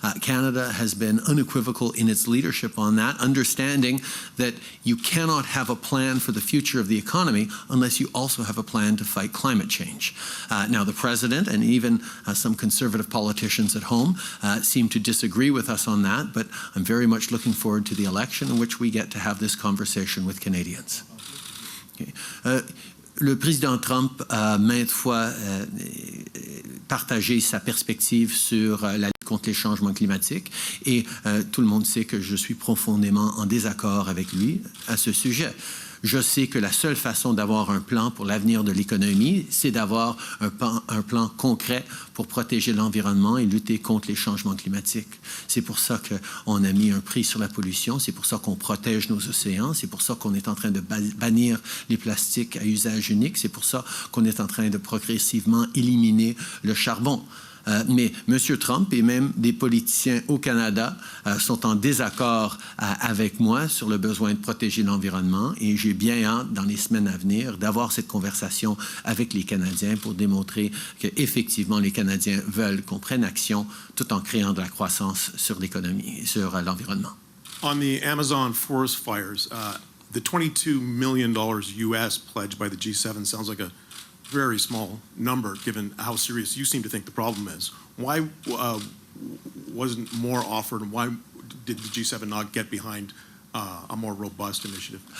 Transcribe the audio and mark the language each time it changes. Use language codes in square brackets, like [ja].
[en] Canada has been unequivocal in its leadership on that, understanding that you cannot have a plan for the future of the economy unless you also have a plan to fight climate change. Now, the President and even some conservative politicians at home seem to disagree with us on that, but I'm very much looking forward to the election in which we get to have this conversation with Canadians. Okay. [fr] Le président Trump a maintes fois partagé sa perspective sur la lutte contre les changements climatiques et tout le monde sait que je suis profondément en désaccord avec lui à ce sujet. Je sais que la seule façon d'avoir un plan pour l'avenir de l'économie, c'est d'avoir un plan concret pour protéger l'environnement et lutter contre les changements climatiques. C'est pour ça qu'on a mis un prix sur la pollution, c'est pour ça qu'on protège nos océans, c'est pour ça qu'on est en train de bannir les plastiques à usage unique, c'est pour ça qu'on est en train de progressivement éliminer le charbon. Mais M. Trump et même des politiciens au Canada sont en désaccord avec moi sur le besoin de protéger l'environnement et j'ai bien hâte dans les semaines à venir d'avoir cette conversation avec les Canadiens pour démontrer qu'effectivement les Canadiens veulent qu'on prenne action tout en créant de la croissance sur l'économie et sur l'environnement. [en] On the Amazon forest fires, the $22 million US pledged by the G7 sounds like a very small number given how serious you seem to think the problem is. Why wasn't more offered, and why did the G7 not get behind a more robust initiative?